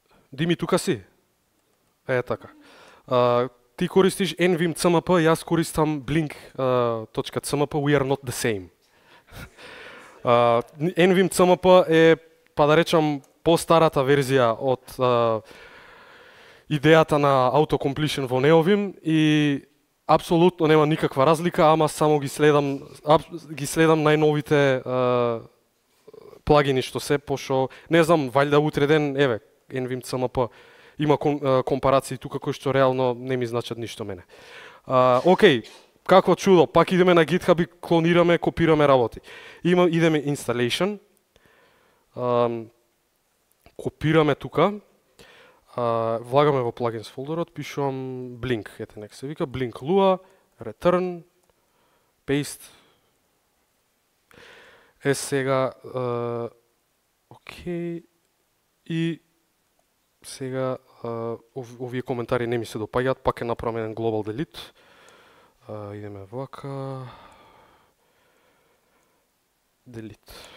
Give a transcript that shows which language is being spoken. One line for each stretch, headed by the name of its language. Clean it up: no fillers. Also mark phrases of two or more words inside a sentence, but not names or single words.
Macedonian: Дими, тука си? Така. Ти користиш nvim cmp, јас користам blink.cmp,
English: we are not the same.
Macedonian: nvim cmp е, па да речам, постарата верзија од идејата на autocompletion во Neovim и апсолутно нема никаква разлика, ама само ги следам најновите плагини што се, пошто не знам, валјда утре ден, еве, nvim cmp има компарации тука кои што реално не ми значат ништо мене. Океј, какво чудо, пак идеме на GitHub и клонираме, копираме работи. Идеме installation, копираме тука, влагаме во plugins фолдерот, пишувам blink, ете нека се вика blink lua, return, paste. Сега, окей, и сега овие коментари не ми се допаѓаат, пак е направам еден
English: global delete.
Macedonian: Идеме вака. Delete.